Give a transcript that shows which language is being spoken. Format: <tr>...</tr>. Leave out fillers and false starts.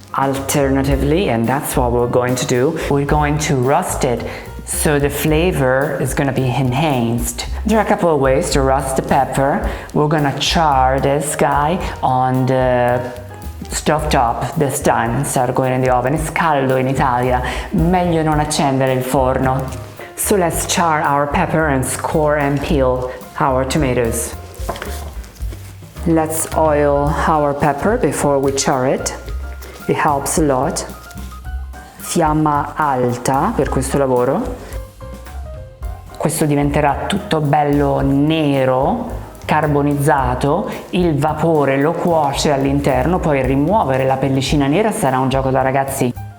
<en>Alternatively, and that's what we're going to do, we're going to roast it so the flavor is going to be enhanced. There are a couple of ways to roast the pepper. We're going to char this guy on the stovetop this time instead of going in the oven.</en> <it>It's caldo in Italia, meglio non accendere il forno.</it> <en>So let's char our pepper and score and peel our tomatoes. Let's oil our pepper before we char it. It helps a lot.</en> <it>Fiamma alta per questo lavoro. Questo diventerà tutto bello nero, carbonizzato, il vapore lo cuoce all'interno, poi rimuovere la pellicina nera sarà un gioco da ragazzi.</it>